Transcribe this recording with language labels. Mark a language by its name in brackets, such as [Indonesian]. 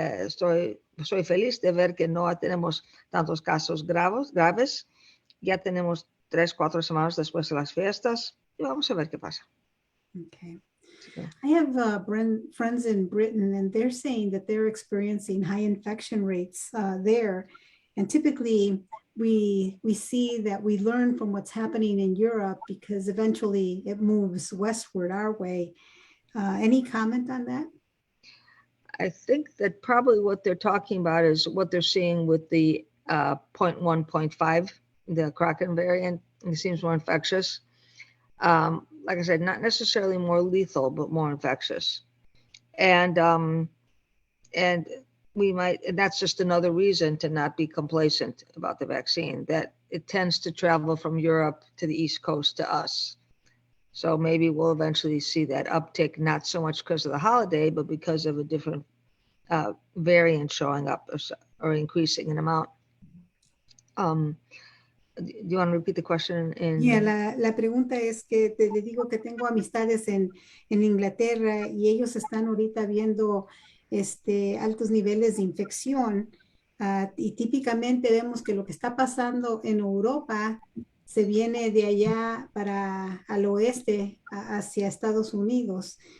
[Spanish] Soy feliz de ver que no tenemos tantos casos graves. Ya tenemos 3-4 semanas después de las fiestas, y vamos a ver qué pasa. [English] Okay. So, I have friends in Britain, and they're saying that they're experiencing high infection rates there. And typically, we see that we learn from what's happening in Europe because eventually it moves westward our way. Any comment on that? I think that probably what they're talking about is what they're seeing with the 0.1, 0.5, the Kraken variant. It seems more infectious. Like I said, not necessarily more lethal, but more infectious. And we might, and that's just another reason to not be complacent about the vaccine, that it tends to travel from Europe to the East Coast to us. So maybe we'll eventually see that uptick, not so much because of the holiday, but because of a different variant showing up or increasing in amount. Do you want to repeat the question? [Spanish] Yeah, la pregunta es que le digo que tengo amistades en Inglaterra y ellos están ahorita viendo altos niveles de infección. Y típicamente vemos que lo que está pasando en Europa se viene de allá para al oeste hacia Estados Unidos.